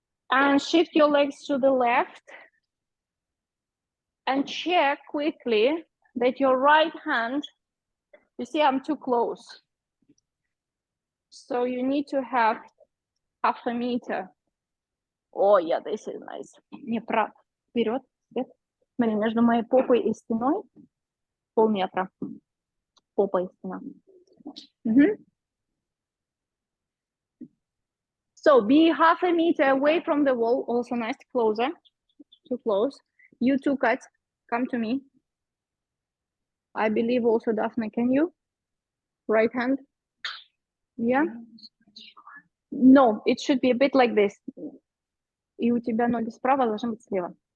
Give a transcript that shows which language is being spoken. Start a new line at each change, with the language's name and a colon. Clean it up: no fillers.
English: And shift your legs to the left. And check quickly that your right hand, you see I'm too close. So you need to have 0,5 meter. Oh, yeah, this is nice.
Russian: Не прав. Вперед. Смотри, между моей попой и стеной полметра. Попа и стена.
English: So be 0,5 meter away from the wall. Also nice, closer. Too close. You two cats, come to me. I believe also Daphne, can you? Right hand. Yeah. No, it should be a bit like this.
Russian: И у тебя ноги справа должны быть слева.